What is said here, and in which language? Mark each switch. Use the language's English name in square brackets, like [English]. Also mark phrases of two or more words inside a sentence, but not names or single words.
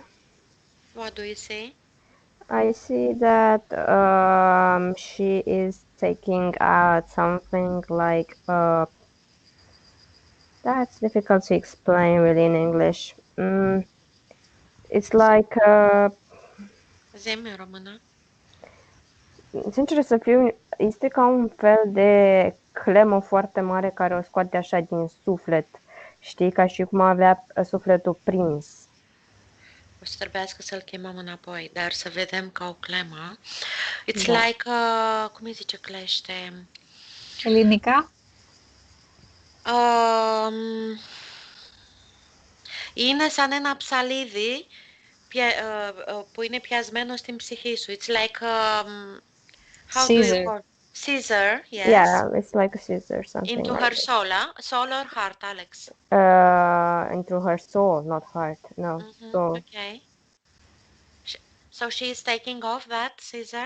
[English] what do you see? I see that she is taking out something like that's difficult to explain really in English. It's like [Romanian] Zi-mi în română. sincer să fiu, este ca un fel de clemă foarte mare care o scoate așa din suflet. Știi, ca și cum avea sufletul prins. O să trebuiască să-l chemăm înapoi, dar să vedem ca o clemă. [English] It's [Romanian] Da. like, cum îi zice clește? Elinica? [Greek] Είναι σαν ένα ψαλίδι που είναι πιασμένο στην ψυχή σου. [English] It's like, how do you Caesar. call? Scissor, yes. Yeah, it's like a scissor, something Into like her that. soul or heart, Alex? Into her soul, not heart. No, soul. Okay. So she is taking off that scissor?